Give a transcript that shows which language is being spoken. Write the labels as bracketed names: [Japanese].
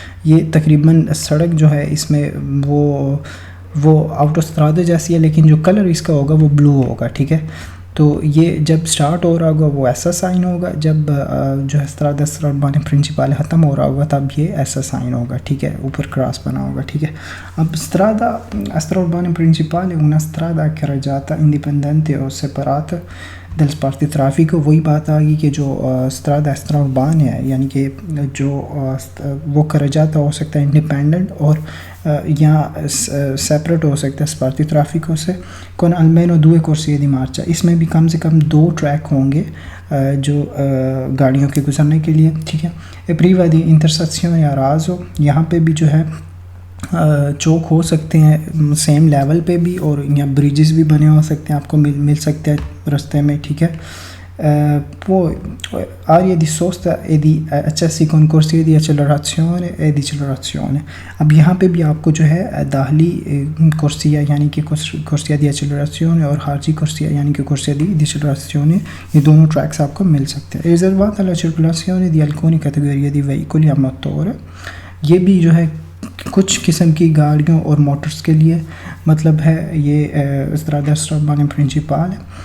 [Hindi] ये तकरीबन सड़क जो है इसमें वो ऑटोस्ट्रादा जैसी है, लेकिन जो कलर इसका होगा वो ब्लू होगा, ठीक है। तो ये जब स्टार्ट हो रहा होगा वो ऐसा साइन होगा, जब जो है स्ट्रादा एक्स्ट्राउर्बाने प्रिंसिपाले ख़त्म हो रहा होगा तब ये ऐसा साइन होगा, ठीक है, ऊपर क्रॉस बना होगा, ठीक है। [Italian] अब स्ट्रादा एक्स्ट्राउर्बाने प्रिंसिपाले una strada carreggiata indipendente o separata del sparti traffico। [Hindi] वही बात आ गई कि जो स्ट्रादा एक्स्ट्राउर्बाने है, यानी कि जो वो carreggiata हो सकता है इंडिपेंडेंट और या सेपरेट हो सकता है स्पार्टी ट्रैफिको से, [Italian] con almeno 2 corsie di marcia। [Hindi] इसमें भी कम से कम 2 ट्रैक होंगे जो गाड़ियों के गुजरने के लिए, ठीक है। [Italian] ए priva di intersezione a raso, [Hindi] यहाँ पे भी जो है चौक हो सकते हैं सेम लेवल पे भी, और यहाँ ब्रिजेस भी बने हो सकते हैं, आपको मिल सकते हैं रास्ते में, ठीक है। [Italian] Poi area di sosta e di accessi con corsie di accelerazione e decelerazione। [Hindi] अब यहाँ पे भी आपको जो है दाखिली कुर्सिया यानी कि कुर्सिया दी एक्सेलरेशन और खारजी कुर्सिया यानी कि कुर्सिया दी डिसेलरेशन, ये दोनों ट्रैक्स आपको मिल सकते हैं। [Italian] रिजर्वाता alla circolazione di alcune categorie di veicoli a motore। [Hindi] ये भी जो है कुछ किस्म की गाड़ियों और मोटर्स के लिए मतलब है ये स्ट्रादा एक्स्ट्राउर्बाने प्रिंसिपाले।